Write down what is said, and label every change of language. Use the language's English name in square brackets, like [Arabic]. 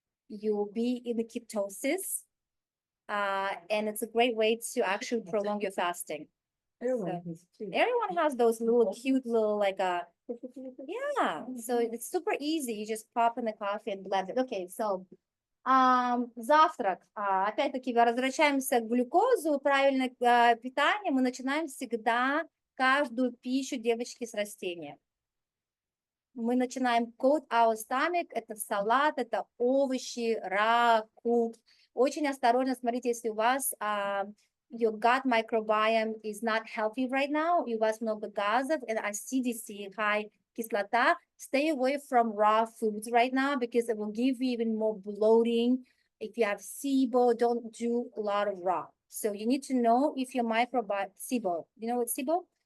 [English] You'll be in the ketosis, and it's a great way to actually prolong your fasting. Everyone has those little cute little yeah, so it's super easy. You just pop in the coffee and blend it. Okay, so [Russian] Завтрак. Опять-таки, возвращаемся к глюкозу, правильное питание. Мы начинаем всегда каждую пищу, девочки, с растения. Мы начинаем [English] coat our stomach, [Russian] это салат, это овощи, cooked. Очень осторожно, смотрите, если у вас [English] your gut microbiome is not healthy right now, [Russian] и у вас много газов, [English] and acidity, high кислота, stay away from raw foods right now because it will give you even more bloating. If you have SIBO, don't do a lot of raw. So you need to know if your microbiome, SIBO, you know what SIBO?